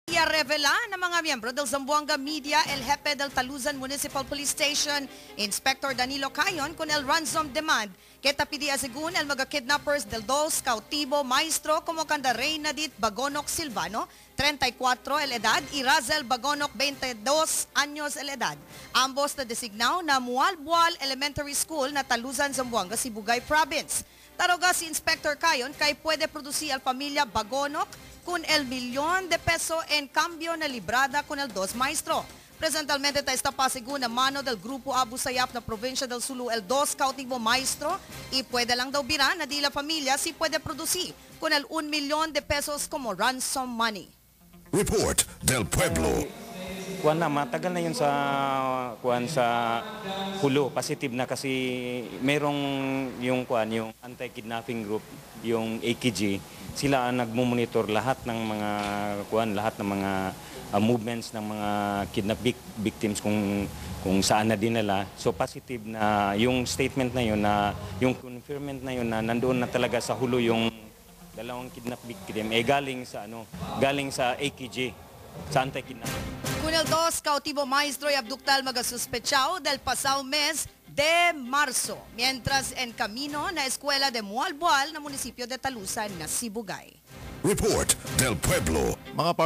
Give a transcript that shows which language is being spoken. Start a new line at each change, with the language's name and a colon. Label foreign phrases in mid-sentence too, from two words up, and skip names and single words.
Chavacano: Revela ng mga miyembro del Zamboanga Media, el Jefe del Talusan Municipal Police Station, Inspector Danilo Cayon, con el ransom demand que tapidia según el mga kidnappers del dos cautivo maestro como kanda Reynadit Bagonok Silvano, 34 el edad, y Razel Bagonok, 22 años el edad. Ambos na designaw na Mualbual Elementary School na Talusan, Zamboanga, Sibugay Province. Taroga si Inspector Cayon kay puede producir al familia Bagonok con el millón de peso en cambio na librada con el dos maestro. Presentalmente está pasigun na mano del Grupo Abu Sayyaf na provincia del Sulu el dos cautivo maestro y puede lang daw biran na di la familia si puede producir con el 1 millón de pesos como
English: ransom money.
Chavacano: Report del Pueblo.
Filipino: Kuan na, matagal na yun sa Hulu. Positive na kasi merong yung
English: anti-kidnapping group,
Filipino: yung AKG. Sila ang nagmumonitor lahat ng mga movements ng mga
English: kidnap victims
Filipino: kung saan na dinala. So positive na yung statement na yun, yung confirmation na yun na nandoon na talaga sa Hulu yung dalawang
English: kidnap victim
Filipino: galing sa AKG, sa anti-kidnapping.
Chavacano: Con el dos cautivo maestro y abductal magasuspechao del pasado mes de marzo, mientras en camino na escuela de Mualbual na munisipyo de Talusan na Sibugay. Report del Pueblo.
Filipino: Mga